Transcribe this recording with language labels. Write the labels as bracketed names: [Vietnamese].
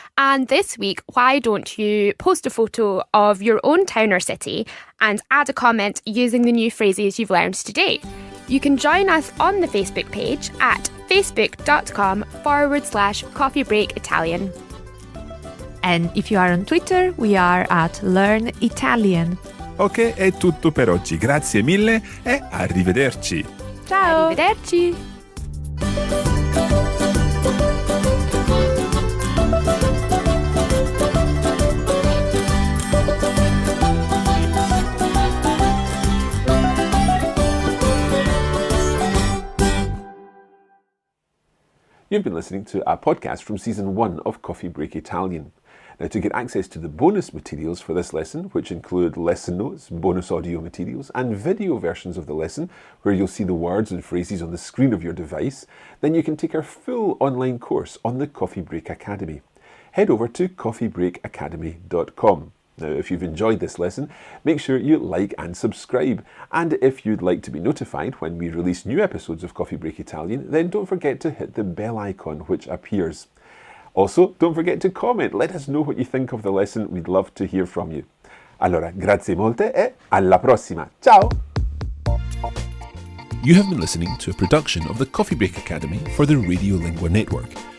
[English] And this week, why don't you post a photo of your own town or city and add a comment using the new phrases you've learned today? You can join us on the Facebook page at facebook.com/Coffee Break Italian. And if you are on Twitter, we are at Learn Italian. [Italian] Ok, è tutto per oggi. Grazie mille e arrivederci. Ciao! Arrivederci! [English] You've been listening to a podcast from Season 1 of Coffee Break Italian. Now, to get access to the bonus materials for this lesson, which include lesson notes, bonus audio materials, and video versions of the lesson, where you'll see the words and phrases on the screen of your device, then you can take our full online course on the Coffee Break Academy. Head over to coffeebreakacademy.com. Now, if you've enjoyed this lesson, make sure you like and subscribe. And if you'd like to be notified when we release new episodes of Coffee Break Italian, then don't forget to hit the bell icon which appears. Also, don't forget to comment. Let us know what you think of the lesson. We'd love to hear from you. [Italian] Allora, grazie molte e alla prossima. Ciao! [English] You have been listening to a production of the Coffee Break Academy for the Radiolingua Network.